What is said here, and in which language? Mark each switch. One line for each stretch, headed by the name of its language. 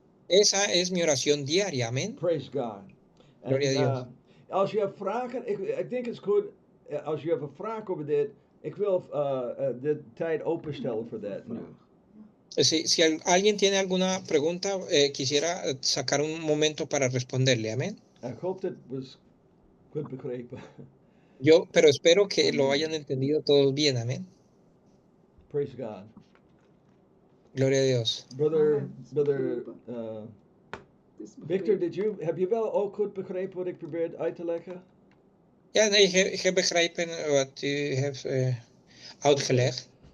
Spanish: Esa es mi oración diaria, amén.
English: Praise God.
Spanish: Gloria a Dios.
Dutch: Als je hebt vragen, ik denk het is goed, als je hebt een vraag over dit, ik wil de tijd openstellen voor dat nu.
Spanish: Si alguien tiene alguna pregunta, quisiera sacar un momento para responderle, amén.
Dutch: Ik hoop dat was goed begrepen.
Spanish: Pero espero que lo hayan entendido todos bien, amén.
English: Praise God.
Spanish: Gloria a Dios.
Dutch: Brother Victor, heb je wel ook goed begrepen wat ik probeer uit te leggen? Ja, nee, ik heb begrepen wat u heeft uitgelegd.